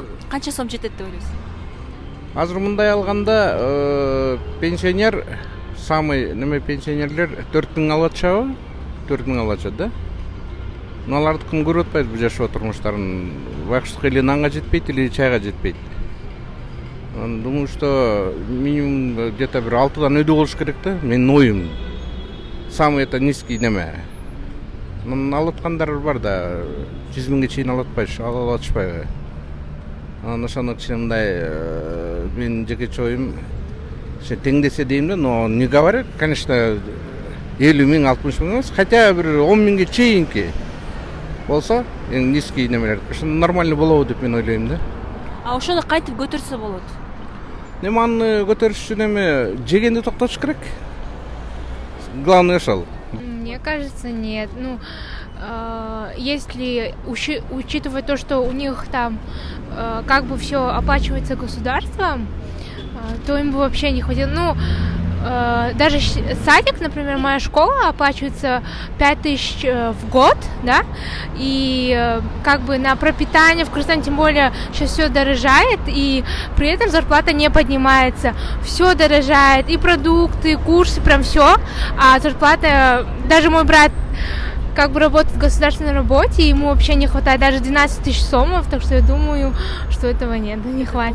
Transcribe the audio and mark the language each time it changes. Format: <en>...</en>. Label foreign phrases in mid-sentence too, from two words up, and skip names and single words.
<ky>Канча сом жетет деп ойлойсуз? Азыр мындай алганда пенсионер, самый неме пенсионерлер 4000 алып атышабы? 4000 алып атышат да. Но аларды ким көрүп атпайбыз бул жашоо турмуштарын. Бакшылык или нанга жетпейт, или чайга жетпейт.</ky> <ru>Думаю, что минимум где-то</ru> <ky>bir 6дан өйдө болуш керек да. Менин оюм.</ky> <ru>Самый это низкий неме.</ru> <ky>Алып аткандар бар да, 100 миңге чейин алып атышпайбы. Анан ошону кичине мен жекече оюм теңдесе дейм да,</ky> <ru>но не говорят, конечно,</ru> <ky>50 миң, 60 миң эмес, хотя бир 10 миңге чейинки болсо, эң низкий немелер, ошондо нормально болобу деп мен ойлойм да. А ошону кайтып көтөрсө болот? Эми аны көтөрүш үчүн эми жегенди токтотуш керек. Главное ошол.</ky> <ru>Мне кажется, нет. Ну, если учитывая то, что у них там как бы все оплачивается государством, то им бы вообще не хватило. Ну, даже садик, например, моя школа оплачивается 5000 в год, да, и как бы на пропитание в Кыргызстане, тем более сейчас все дорожает, и при этом зарплата не поднимается, все дорожает, и продукты, и курсы, прям все, а зарплата, даже мой брат как бы работает в государственной работе, ему вообще не хватает даже 12 000 сомов, так что я думаю, что этого нет, не хватит.</ru>